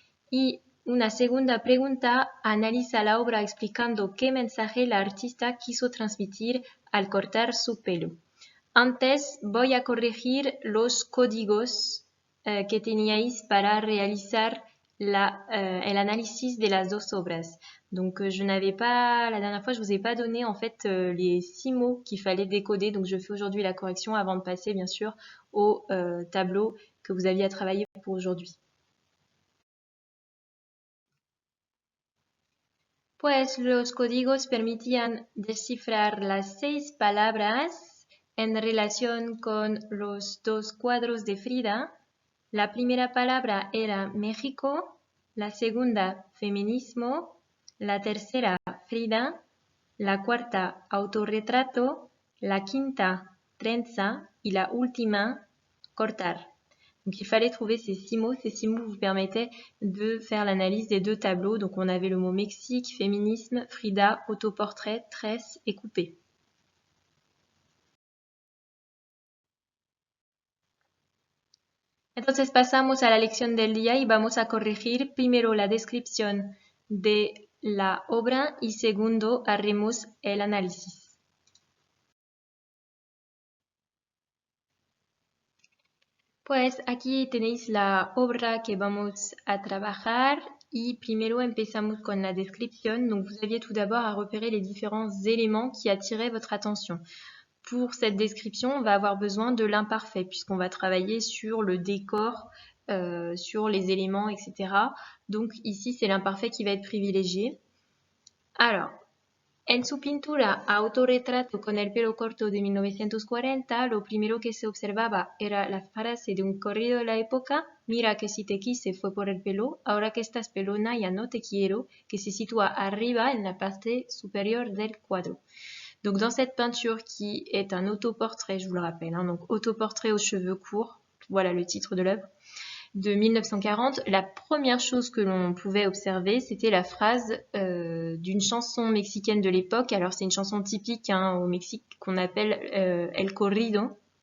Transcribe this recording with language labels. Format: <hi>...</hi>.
<es>Y una segunda pregunta, analiza la obra explicando qué mensaje la artista quiso transmitir al cortar su pelo. Antes voy a corregir los códigos que teníais para realizar el análisis de las dos obras.</es> <fr>Donc je n'avais pas, la dernière fois je vous ai pas donné en fait les 6 mots qu'il fallait décoder, donc je fais aujourd'hui la correction avant de passer bien sûr au tableau que vous aviez à travailler pour aujourd'hui.</fr> <es>Pues los códigos permitían descifrar las 6 palabras en relación con los dos cuadros de Frida. La primera palabra era México, la segunda feminismo, la tercera Frida, la cuarta autorretrato, la quinta trenza y la última cortar.</es> <fr>Donc il fallait trouver ces 6 mots. Ces 6 mots vous permettaient de faire l'analyse des deux tableaux. Donc on avait le mot Mexique, féminisme, Frida, autoportrait, tresse et coupé.</fr> <es>Entonces pasamos a la lección del día y vamos a corregir primero la descripción de la obra y segundo haremos el análisis. Pues aquí tenéis la obra que vamos a trabajar y primero empezamos con la descripción.</es> <fr>Donc vous aviez tout d'abord à repérer les différents éléments qui attiraient votre attention. Pour cette description, on va avoir besoin de l'imparfait puisqu'on va travailler sur le décor, sur les éléments, etc. Donc ici, c'est l'imparfait qui va être privilégié.</fr> <es>Alors, en su pintura Autorretrato con el pelo corto de 1940, lo primero que se observaba era la frase de un corrido de la época, mira que si te quise fue por el pelo, ahora que estás pelona ya no te quiero, que se sitúa arriba en la parte supérieure del cuadro.</es> <fr>Donc dans cette peinture qui est un autoportrait, je vous le rappelle, hein, donc autoportrait aux cheveux courts, voilà le titre de l'œuvre, de 1940, la première chose que l'on pouvait observer, c'était la phrase d'une chanson mexicaine de l'époque. Alors c'est une chanson typique hein, au Mexique qu'on appelle El Corrido.</fr>